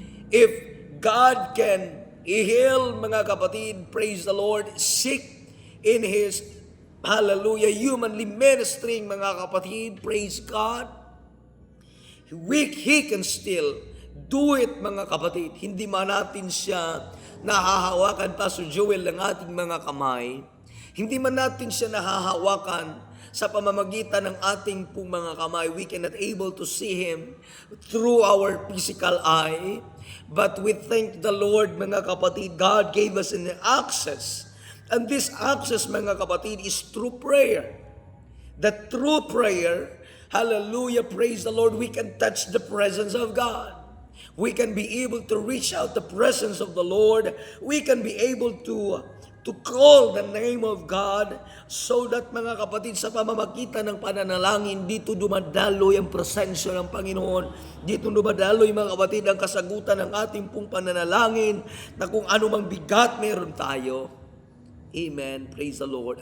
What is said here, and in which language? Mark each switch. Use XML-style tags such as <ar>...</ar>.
<en>If God can heal,</en> <tl>mga kapatid,</tl> <en>praise the Lord, sick in His, hallelujah, humanly ministering, mga kapatid, praise God, He can still do it, mga kapatid.</en> <tl>Hindi man natin siya nahahawakan, Pastor Joel, ng ating mga kamay. Hindi man natin siya nahahawakan sa pamamagitan ng ating pong mga kamay.</tl> <en>We cannot able to see Him through our physical eye. But we thank the Lord,</en> <tl>mga kapatid,</tl> <en>God gave us an access. And this access,</en> <tl>mga kapatid,</tl> <en>is through prayer. That through prayer, hallelujah, praise the Lord, we can touch the presence of God. We can be able to reach out the presence of the Lord. We can be able to call the name of God, so that,</en> <tl>mga kapatid, sa pamamagitan ng pananalangin, dito dumadaloy ang presensya ng Panginoon. Dito dumadaloy, mga kapatid, ang kasagutan ng ating pong pananalangin, na kung anumang bigat meron tayo. Amen. Praise the Lord.</tl>